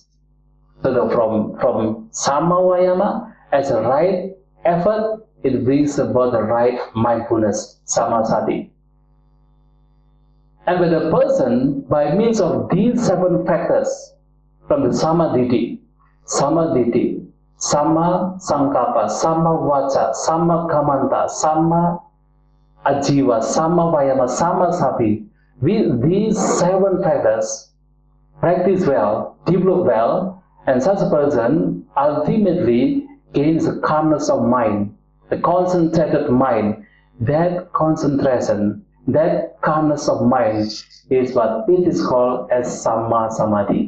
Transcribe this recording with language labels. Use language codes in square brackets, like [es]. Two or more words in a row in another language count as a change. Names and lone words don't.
[en] So from Samavayama as a right effort, it brings about the right mindfulness, Samasati. And when the person, by means of these 7 factors, from the [pi] Samaditi, Sama Sankappa, Sama Vacha, Sama Kamanta, Sama Ajiva, Sama Vayama, Sama Sati, [en] with these 7 factors, practice well, develop well, and such a person ultimately gains the calmness of mind, the concentrated mind. That concentration, that calmness of mind is what it is called as [pi] Samma Samadhi.